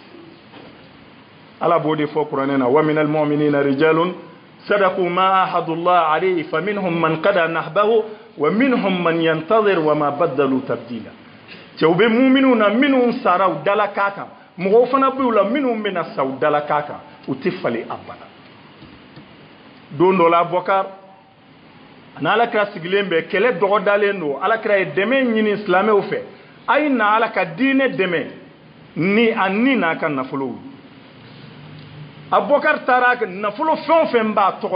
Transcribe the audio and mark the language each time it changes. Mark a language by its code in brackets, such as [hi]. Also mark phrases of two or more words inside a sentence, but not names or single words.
[bm] ala b'o de fɔ kuranɛ na [ar] ومن المؤمنين رجال صدقوا ما عاهدوا الله عليه فمنهم من قضى نحبه ومنهم من ينتظر وما بدلوا تبديلا [bm] cɛw bɛ muminw na minnu sara u dala k'a kan mɔgɔw fana b'u la minnu bɛna sa u dala k'a kan u tɛ falen abada don dɔ la abubakar ani alakira sigilen bɛ kɛlɛ dɔgɔdalen don alakira ye dɛmɛ ɲini silamɛw fɛ a ye na ala ka diinɛ dɛmɛ ni a ni n'a ka nafolow abubakar taara nafolo fɛn o fɛn b'a tɔgɔ